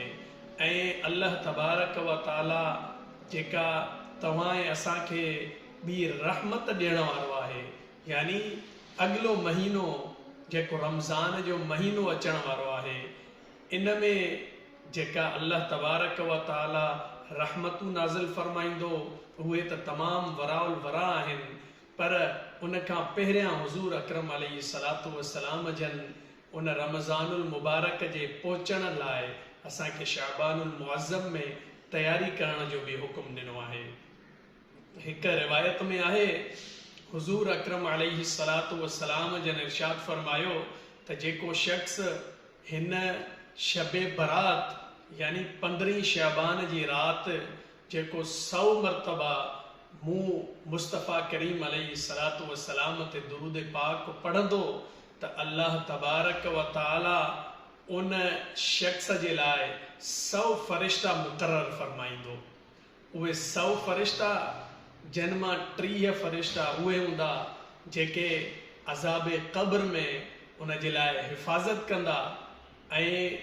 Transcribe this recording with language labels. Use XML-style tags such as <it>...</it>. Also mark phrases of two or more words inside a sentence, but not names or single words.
<sd>ऐं अल्लाह</sd> <ar>تبارك وتعالى</ar> <sd>जेका तव्हां ऐं असांखे ॿी रहमत ॾियण वारो आहे, यानी अॻिलो महीनो जेको रमज़ान जो महीनो अचण वारो आहे, इन में जेका अल्लाह</sd> <ar>تبارك وتعالى</ar> <sd>रहमतूं नाज़िल फरमाईंदो उहे त तमामु वराउल वरा आहिनि, पर उन खां पहिरियां हुज़ूर अकरम</sd> <ar>عليه الصلاة والسلام</ar> <sd>जन उन रमज़ानुल मुबारक जे पहुचण लाइ असांखे शाबानुल मुअज़्ज़म में तयारी करण जो बि हुकुम ॾिनो आहे। हिकु रिवायत में आहे हुज़ूर अकरम</sd> <ar>عليه الصلاة والسلام</ar> <sd>जन इरशाद फरमायो त जेको शख्स हिन शबे बरात यानी 15 शाबान जी रात जेको 100 मरतबा मूं मुस्तफ़ा करीम</sd> <ar>عليه الصلاة والسلام</ar> <sd>ते दुरूद पाक पढ़ंदो त अल्लाह</sd> <ar>تبارك وتعالى</ar> <sd>उन शख्स जे लाइ 100 फ़रिश्ता मुक़रर फरमाईंदो। उहे 100 फ़रिश्ता जिन मां 30 फ़रिश्ता उहे हूंदा जेके अज़ाब क़ब्र में उन जे लाइ हिफ़ाज़त कंदा ऐं</sd>